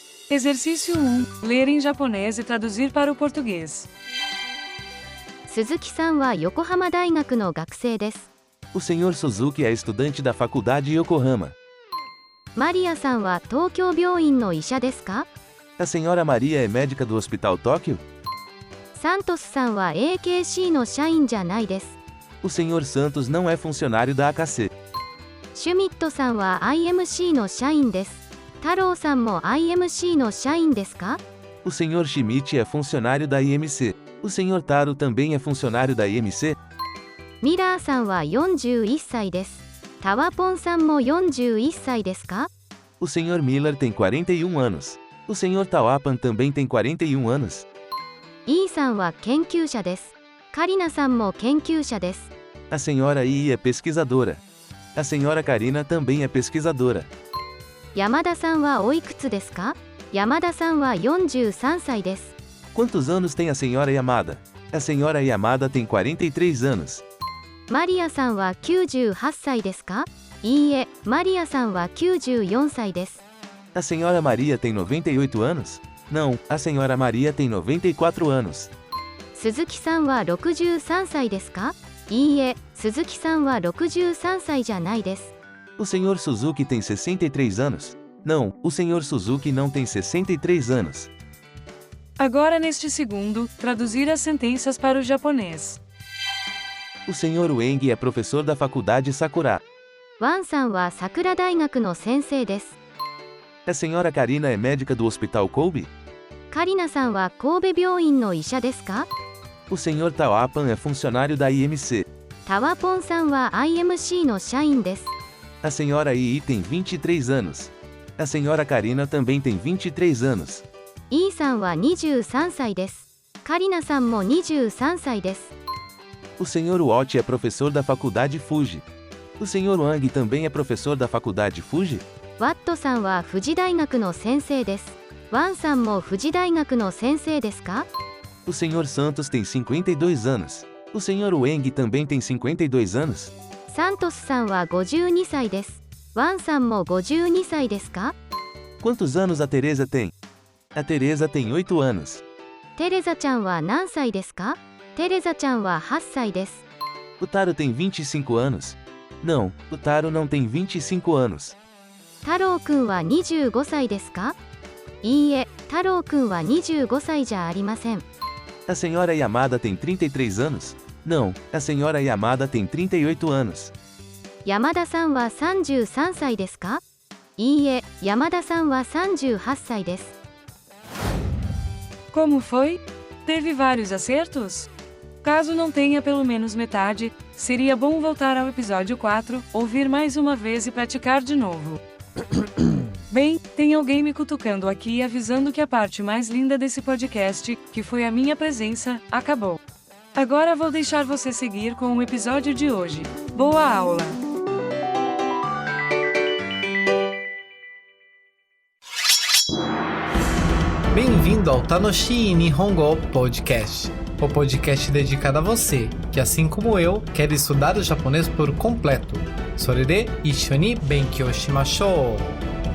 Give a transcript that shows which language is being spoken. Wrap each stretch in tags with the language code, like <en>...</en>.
<pt>Exercício 1. Ler em japonês e traduzir para o português.</pt> <ja>鈴木さんは横浜大学の学生です。</ja> <pt>O Sr. Suzuki é estudante da faculdade Yokohama.</pt> <ja>マリアさんは東京病院の医者ですか？</ja> <pt>A Sra. Maria é médica do Hospital Tóquio?</pt> <ja>サントスさんは AKC の社員じゃないです。</ja> <pt>O Sr. Santos não é funcionário da AKC.</pt> <ja>シュミットさんは IMC の社員です。太郎さんも IMC の社員ですか？</ja> <pt>O Sr. Schmidt é funcionário da IMC. O Sr. Taro também é funcionário da IMC?</pt> <ja>ミラーさんは41歳です。タワポンさんも41歳ですか？</ja> <pt>O Sr. Miller tem 41 anos. O Sr. Tawapan também tem 41 anos.</pt> <ja>イーさんは研究者です。カリナさんも研究者です。</ja> <pt>A Sra. Ii é pesquisadora. A Sra. Karina também é pesquisadora.</pt> <ja>山田さんはおいくつですか？山田さんは43歳です。</ja> <pt>Quantos anos tem a Sra. Yamada? A Sra. Yamada tem 43 anos.</pt> <ja>マリアさんは98歳ですか？いいえ、マリアさんは94歳です。</ja> <pt>A Sra. Maria tem 98 anos? Não, a Sra. Maria tem 94 anos.</pt> <ja>鈴木さんは63歳ですか？いいえ、鈴木さんは63歳じゃないです。</ja> <pt>O Sr. Suzuki tem 63 anos? Não, o Sr. Suzuki não tem 63 anos. Agora neste segundo, traduzir as sentenças para o japonês. O Sr. Weng é professor da faculdade Sakura.</pt> <ja>ワンさんは桜大学の先生です。</ja> <pt>A Sra. Karina é médica do Hospital Kobe?</pt> <ja>カリナさんは神戸病院の医者ですか？</ja> <pt>O Sr. Tawapan é funcionário da IMC.</pt> <ja>タワポンさんは IMC の社員です。</ja> <pt>A Sra. Ii tem 23 anos. A Sra. Karina também tem 23 anos.</pt> <ja>イーさんは23歳です。カリナさんも23歳です。</ja> <pt>O Sr. Watt é professor da faculdade Fuji. O Sr. Wang também é professor da faculdade Fuji?</pt> <ja>ワットさんは富士大学の先生です。ワンさんも富士大学の先生ですか？</ja> <pt>O Sr. Santos tem 52 anos. O Sr. Wang também tem 52 anos?</pt> <ja>サントスさんは52歳です。ワンさんも52歳ですか？</ja> <pt>Quantos anos a Teresa tem? A Teresa tem 8 anos.</pt> <ja>テレザちゃんは何歳ですか？テレザちゃんは8歳です。</ja> <pt>O Taro tem 25 anos? Não, o Taro não tem 25 anos.</pt> <ja>太郎くんは25歳ですか？いいえ、太郎くんは25歳じゃありません。</ja> <pt>A Sra. Yamada tem 33 anos? Não, a Sra. Yamada tem 38 anos.</pt> <ja>山田さんは33歳ですか？いいえ、山田さんは38歳です。</ja> <pt>Como foi? Teve vários acertos? Caso não tenha pelo menos metade, seria bom voltar ao episódio 4, ouvir mais uma vez e praticar de novo. Bem, tem alguém me cutucando aqui e avisando que a parte mais linda desse podcast, que foi a minha presença, acabou. Agora vou deixar você seguir com o episódio de hoje. Boa aula! Bem-vindo ao Tanoshi Nihongo Podcast, o podcast dedicado a você, que assim como eu, quer estudar o japonês por completo.</pt> <ja>それで一緒に勉強しましょう。</ja>